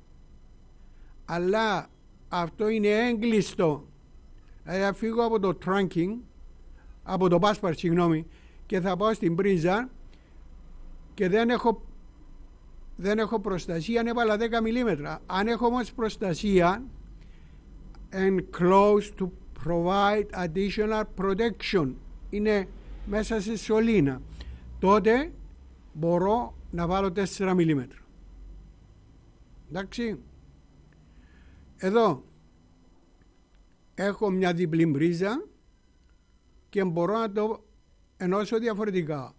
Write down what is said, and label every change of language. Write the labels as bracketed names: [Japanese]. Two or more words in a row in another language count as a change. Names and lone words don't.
[Greek] Αλλά αυτό είναι έγκλειστο. Δηλαδή θα φύγω από το trunking, από το BUSBAR, συγγνώμη, και θα πάω στην πρίζα και δεν έχω προστασία, έβαλα 10 μιλίμετρα. Αν έχω όμως προστασία, [English] enclosed to provide additional protection, [Greek] είναι μέσα σε σωλήνα, τότε μπορώ να βάλω 4 μιλίμετρα. Εντάξει, εδώ έχω μια διπλή πρίζα και μπορώ να το ενώσω διαφορετικά.